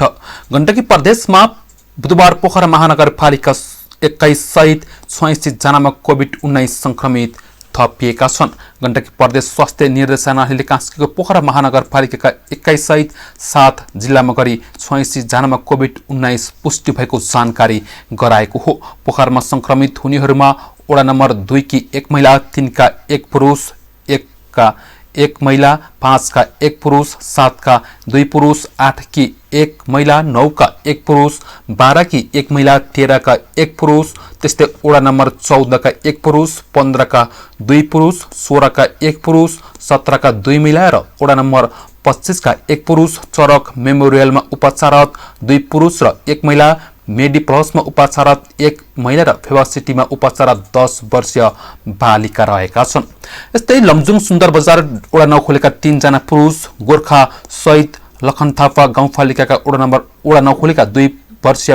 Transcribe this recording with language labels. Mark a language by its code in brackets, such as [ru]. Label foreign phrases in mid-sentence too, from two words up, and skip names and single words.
[ne] गण्डकी प्रदेशमा बुधबार पोखरा महानगरपालिका 21 सहित 86 जनामा कोभिड-19 संक्रमित थपिएका छन्। गण्डकी प्रदेश स्वास्थ्य निर्देशनालयले कास्कीको पोखरा महानगरपालिकाका 21 सहित 7 जिल्लामा गरी 86 जनामा कोभिड-19 पुष्टि भएको जानकारी गराएको हो। पोखरामा संक्रमित हुनेहरूमा वडा नम्बर 2 की 1 महिला, 3 का 1 पुरुष, 1 का 1 महिला, 5 का 1 पुरुष, 7 का 2 पुरुष, 8 की 1 महिला, 9 का 1 पुरुष, 12 की 1 महिला, 13 का 1 पुरुष, त्यस्तै वडा नम्बर 14 का 1 पुरुष, 15 का 2 पुरुष, 16 का 1 पुरुष, 17 का 2 महिला र वडा नम्बर 25 का 1 पुरुष, चरक मेमोरियलमा उपचाररत 2 पुरुष र 1 महिला, मेडी प्लसमा उपचाररत 1 महिला र फेवा सिटीमा उपचाररत 10 वर्षीय बालिका रहेका छन्। यस्तै लमजुङ सुन्दर बजार वडा 9 खोलेका 3 जना पुरुष, गोर्खा सहित लखन थापा गाउँपालिकाका वडा 9 खोलेका 2 वर्षीय